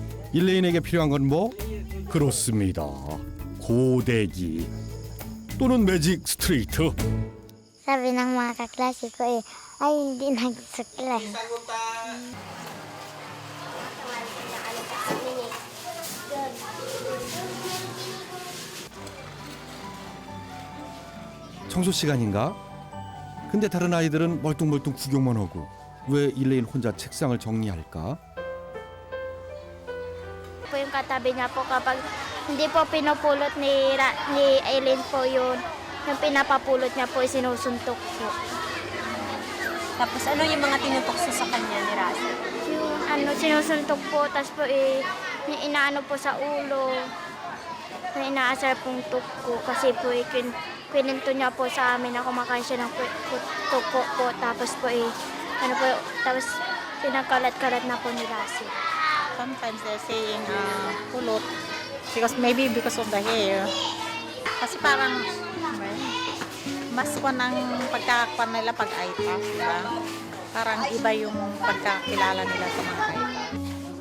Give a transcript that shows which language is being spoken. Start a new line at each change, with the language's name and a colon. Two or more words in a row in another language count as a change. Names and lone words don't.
Korean: 일레인에게 필요한 건 뭐? 그렇습니다. 고데기 또는 매직 스트레이트.
Filipino: Sabi ng mga kaklase ko ay hindi nagsuklas.
Korean: 청소 시간인가? 근데 다른 아이들은 멀뚱멀뚱 구경만 하고 왜 일레인 혼자 책상을 정리할까?
Filipino: Po yung katabi niya po kapag hindi po pinupulot ni Eileen po yun, yung pinapapulot niya po sinusuntok po. Tapos ano yung mga tinutok sa kanya ni Russell? Yung sinusuntok po, tapos po yung inaano po sa ulo, yung inaasar pong tuko kasi po kwininto niya po sa amin na kumakain siya ng tuko po, tapos po tapos pinagkalat-kalat na po ni Russell.
English: Sometimes they're saying pulot because of the hair.
Filipino: Kasi parang mas ko ng pagkakakuan nila pag ITAS, diba? Parang iba yung pagkakilala nila sa mga ITAS.